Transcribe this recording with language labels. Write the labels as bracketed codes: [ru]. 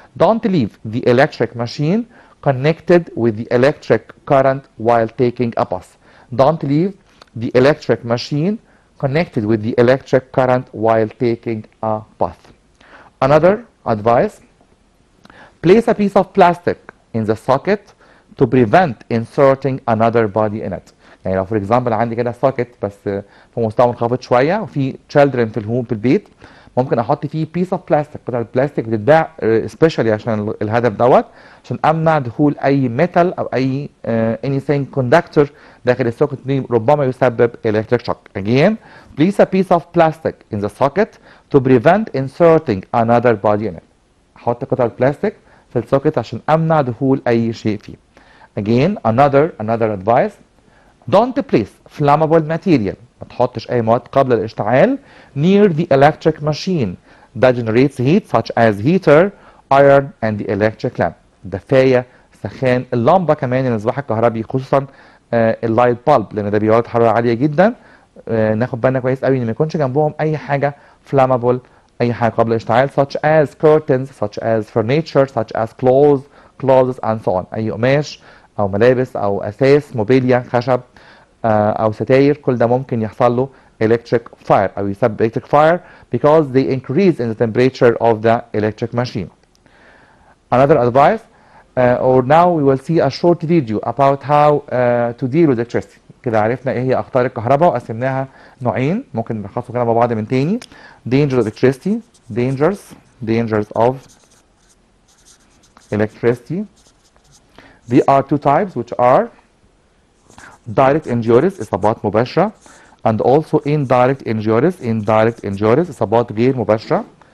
[en] Don't leave the electric machine connected with the electric current while taking a bath. Don't leave the electric machine connected with the electric current while taking a bath. Another advice, place a piece of plastic in the socket to prevent inserting another body in it. [ar] يعني لو [en] for example [ar] عندي كده socket بس في مستوى منخفض شوية وفي children في البيت، ممكن احط فيه [en] piece of plastic، [ar] قطعة بلاستيك بتتباع especially عشان الهدف دوت، عشان امنع دخول اي metal او اي [en] anything conductor [ar] داخل السوكت ربما يسبب electric shock. [en] Again, place a piece of plastic in the socket to prevent inserting another body in it. [ar] احط قطعة بلاستيك في السوكت عشان امنع دخول اي شيء فيه. [en] Again, another advice, don't place flammable material. [ar] ما تحطش اي مواد قابلة للاشتعال [en] near the electric machine that generates heat such as heater, iron and the electric lamp. [ar] دفاية، سخان، اللمبة كمان، المصباح الكهربي خصوصا اللايت بالب لان ده بيولد حرارة عالية جدا. ناخد بالنا كويس قوي ان ما يكونش جنبهم اي حاجة flammable، اي حاجة قابلة للاشتعال [en] such as curtains, such as furniture, such as clothes and so on. [ar] اي قماش او ملابس او اساس موبيليا خشب او ستاير، كل ده ممكن يحصل له electric fire او يسبب electric fire [en] because they increase in the temperature of the electric machine. Another advice, or now we will see a short video about how to deal with electricity. [ar] كده عرفنا ايه هي اخطار الكهرباء وقسمناها نوعين، ممكن نلخصهم كده مع بعض من تاني. [en] Dangers of electricity, dangers of electricity. There are two types which are direct injuries [ar] إصابات مباشرة [en] and also indirect injuries [ar] إصابات غير مباشرة.